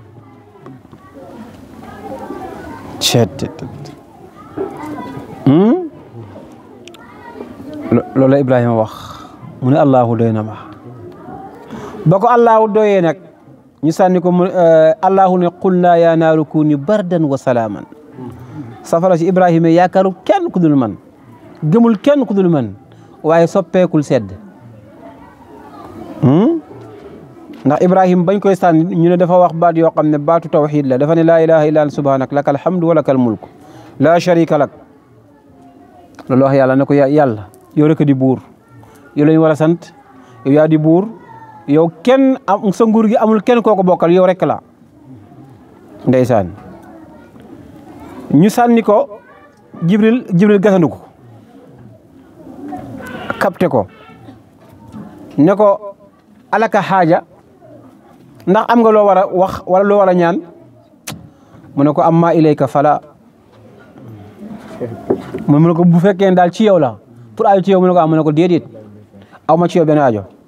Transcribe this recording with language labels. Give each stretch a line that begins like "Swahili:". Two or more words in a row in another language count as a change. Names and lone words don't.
Wolof: loolu la Ibrahima wax mu ne allahu doy na ma ba ko allahu doyee nag ñu sànni ko allahu ne
Arabic: قلنا يا نار كوني بردا وسلاما
Wolof: safara si Ibrahima yaakaaru kenn ku dul man gëmul kenn ku dul man waaye soppeekul sedd ndax Ibrahima bañ koy sànni ñu ne dafa wax baat yoo xam ne baatu tawxiid la dafa ne
Arabic: لا إله إلا أنت سبحانك لك الحمد ولك الملك لا شريك لك
Wolof: loolu wax yàlla ne ko yàlla yow rek di buur yow lañu war a sant yow yaa di buur yow kenn am sa nguur gi amul kenn koo ko bokkal yow rek la ndeysaan ñu sànni ko jibril gasandu ko kapte ko ne ko
Arabic: ألك حاجة
Wolof: ndax am nga loo war a wax wala loo war a ñaan mu ne ko
Arabic: أما إليك فلا
Wolof: mu ne ko bu fekkee daal ci yow la pour aajo ci yow mu ne ko am mu ne ko déedéet aw ma ci yow benn aajo